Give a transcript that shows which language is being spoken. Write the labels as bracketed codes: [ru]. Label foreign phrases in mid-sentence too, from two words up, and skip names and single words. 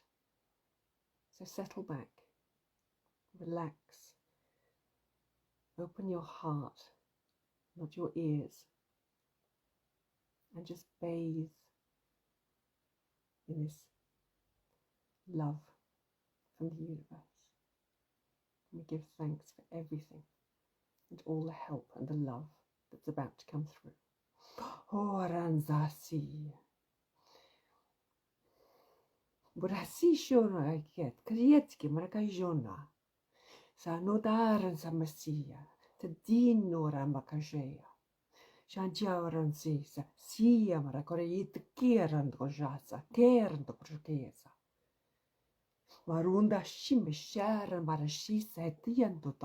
[en] So settle back, relax, open your heart, not your ears, and just bathe in this love from the universe. And we give thanks for everything and all the help and the love that's about to come through. Oranzasi. Burasi shona get krietski marakajona. Sa nodaran sa masia. Te dinora makajea. Shanjaran sisa. Sia marakoreit kieran gojasa. Kieran do prokesa. Marunda shime sharan marashisa etiantuta.